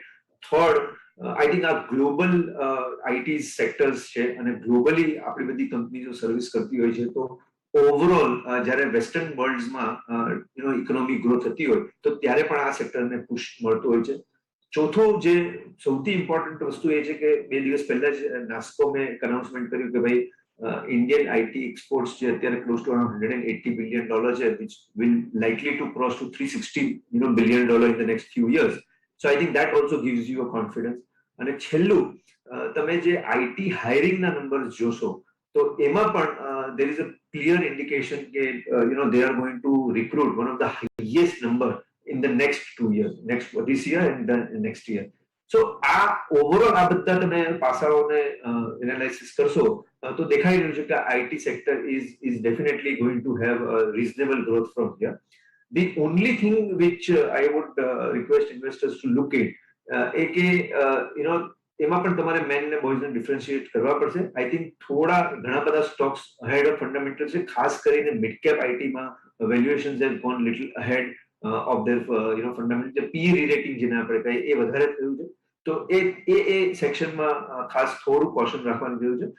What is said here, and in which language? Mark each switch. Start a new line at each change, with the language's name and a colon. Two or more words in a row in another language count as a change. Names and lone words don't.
Gujarati: થર્ડ,
English: I think
Gujarati: આ
English: global IT sectors
Gujarati: છે અને ગ્લોબલી આપણી બધી કંપનીઓ સર્વિસ કરતી હોય છે, તો ઓવરઓલ જ્યારે
English: western worldમાં economic growth
Gujarati: થતી હોય તો ત્યારે પણ આ સેક્ટરને પુશ મળતો હોય છે. ચોથો જે સૌથી ઇમ્પોર્ટન્ટ વસ્તુ એ છે કે 2 દિવસ પહેલા જ નાસ્કોમે એક અનાઉન્સમેન્ટ કર્યું કે ભાઈ
English: Indian IT exports
Gujarati: જે અત્યારે
English: close to around $180 billion
Gujarati: છે,
English: which will likely to cross to $360 બિલિયન in the next few years. So I think that also gives you a confidence.
Gujarati: અને છેલ્લું તમે જે
English: IT hiringના
Gujarati: નંબર્સ જોશો તો એમાં પણ
English: there is a clear indication
Gujarati: કે
English: they are going to recruit one of the highest number in the next 2 years, this year and the next year.
Gujarati: So આ ઓવરઓલ આ બધા તમે પાસાઓને એનાલિસિસ કરશો તો દેખાઈ રહ્યું છે કે
English: IT sector is definitely going to have a reasonable growth from here. The only thing which I would request investors to look at
Gujarati: એ કે એમાં પણ તમારે મેન ને બોયઝ ને ડિફરન્શિએટ કરવા પડશે.
English: I think
Gujarati: થોડા ઘણા બધા
English: stocks ahead of fundamental
Gujarati: છે, ખાસ કરીને
English: mid cap ITમાં valuations have gone little ahead of their fundamental. P rerating
Gujarati: જેને આપણે કહીએ એ વધારે થયું છે, તો એ સેક્શનમાં ખાસ થોડું કોશન રાખવાનું જરૂર છે.